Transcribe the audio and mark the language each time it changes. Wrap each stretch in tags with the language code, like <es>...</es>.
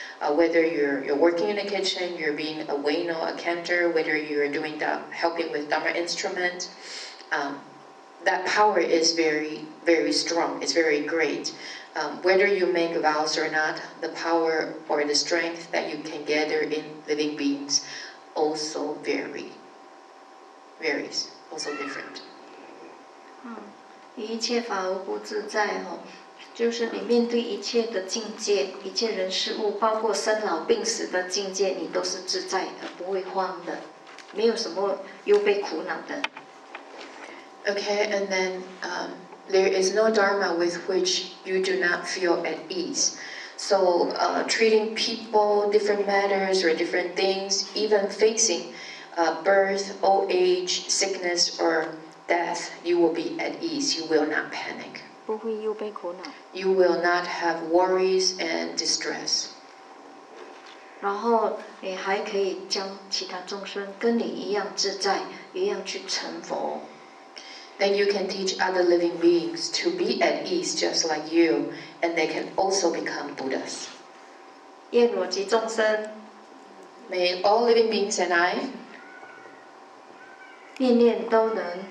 <en>Whether you're working in the kitchen, you're being a waino, a cantor, whether you're doing helping with Dharma instrument, that power is very, very strong. It's very great. Whether you make vows or not, the power or the strength that you can gather in living beings also varies, also different.</en> <zh>一切法而不自在就是你面对一切的境界，一切人事物，包括生老病死的境界，你都是自在的，不会慌的，没有什么忧悲苦恼的。</zh> <en>Okay, and then there is no dharma with which you do not feel at ease. So treating people, different matters or different things, even facing birth, old age, sickness or death, you will be at ease. You will not panic.</en> <zh>不会忧悲苦恼。</zh> <en>You will not have worries and distress.</en> <zh>然后你还可以教其他众生跟你一样自在，一样去成佛。</zh> <en>Then you can teach other living beings to be at ease just like you, and they can also become Buddhas.</en> <zh>愿我及众生</zh> <en>May all living beings and I,</en> <zh>念念都能</zh>